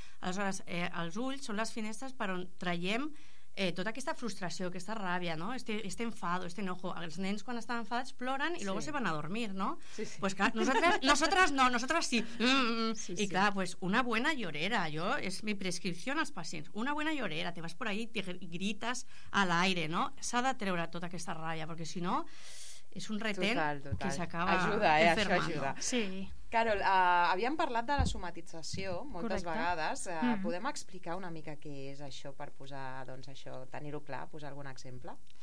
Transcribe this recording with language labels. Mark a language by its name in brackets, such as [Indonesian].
[Catalan] Aleshores, els ulls són les finestres per on traiem tota aquesta frustració, aquesta ràbia, no? [Spanish] Este enfado, este enojo. [Catalan] Els nens quan estan enfadats ploren i [Spanish] luego se van a dormir, no? [Catalan] Sí. Pues clar, nosaltres sí. I clar, pues [Spanish] una buena llorera, [Catalan] jo, és mi prescripció als pacients. [Spanish] Una buena llorera, te vas por ahí y grites [Catalan] a l'aire, [Spanish] no? [Catalan] S'ha de treure tota aquesta ràbia, perquè si no... És un retén que s'acaba enfermant. Ajuda, això ajuda. Sí. Carol, havíem parlat de la somatització moltes vegades. Podem explicar una mica què és això per posar, doncs, això, tenir-ho clar, posar algun exemple?